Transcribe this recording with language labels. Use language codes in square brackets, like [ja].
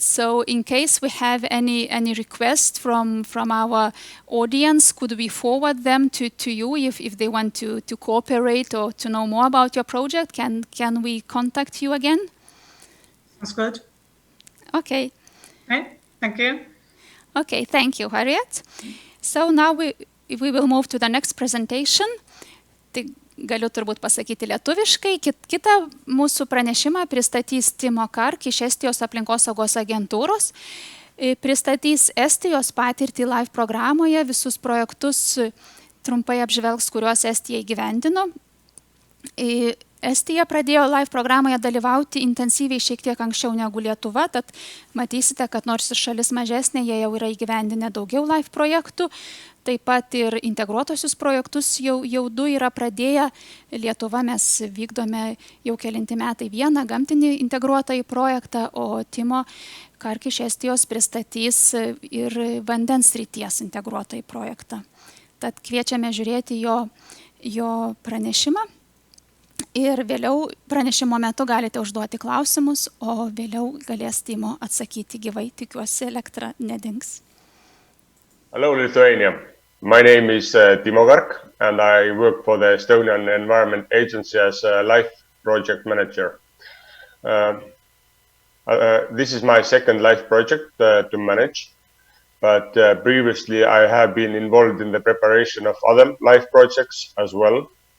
[en] So in case we have any requests from our audience, could we forward them to you if they want to cooperate or to know more about your project? Can we contact you again? That's good. Okay. Okay, thank you. Okay, thank you, Harriet. So now we will move to the next presentation. [lt] Tai galiu turbūt pasakyti lietuviškai. Kitą mūsų pranešimą pristatys Timo Kark iš Estijos aplinkosaugos agentūros. Pristatys Estijos patirtį LIFE programoje, visus projektus trumpai apžvelgs, kuriuos Estija įgyvendino. Estija pradėjo LIFE programoje dalyvauti intensyviai šiek tiek anksčiau negu Lietuva, tad matysite, kad nors ir šalis mažesnė, jie jau yra įgyvendinę daugiau LIFE projektų. Taip pat ir integruotosius projektus jau 2 yra pradėję. Lietuva mes vykdome jau kelinti metai vieną gamtinį integruotąjį projektą, o Timo Kark iš Estijos pristatys ir vandens srities integruotąjį projektą. Tad kviečiame žiūrėti jo pranešimą. Ir vėliau pranešimo metu galite užduoti klausimus, o vėliau galės Timo atsakyti gyvai, tikiuosi elektra nedings. [en] Hello, Lithuania. My name is Timo Kark, and I work for the Estonian Environment Agency as a LIFE project manager. This is my second LIFE project to manage, but previously I have been involved in the preparation of other LIFE projects as well.